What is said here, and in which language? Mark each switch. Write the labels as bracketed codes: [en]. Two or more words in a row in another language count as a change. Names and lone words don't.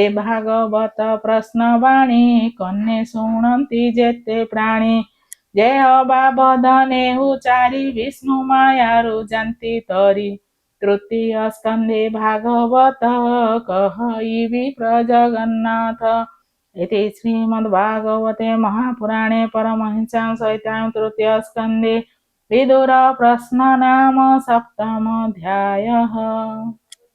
[or] ଭାଗବତ ପ୍ରଶ୍ନବାଣୀ କର୍ଣ୍ଣେ ଶୁଣନ୍ତି ଯେତେ ପ୍ରାଣୀ ଯେ ଅବା ବଦନେ ଉଚାରି ବିଷ୍ଣୁ ମାୟାରୁ ଜାନ୍ତି ତରି ତୃତୀୟ ସ୍କନ୍ଧେ ଭାଗବତ କହିବି ପ୍ରଜଗନ୍ନାଥ [sa] इति श्रीमद्भागवते महापुराणे परमहंस्यां संहितायां तृतीयस्कन्धे विदुरप्रश्न नाम सप्तमोऽध्यायः।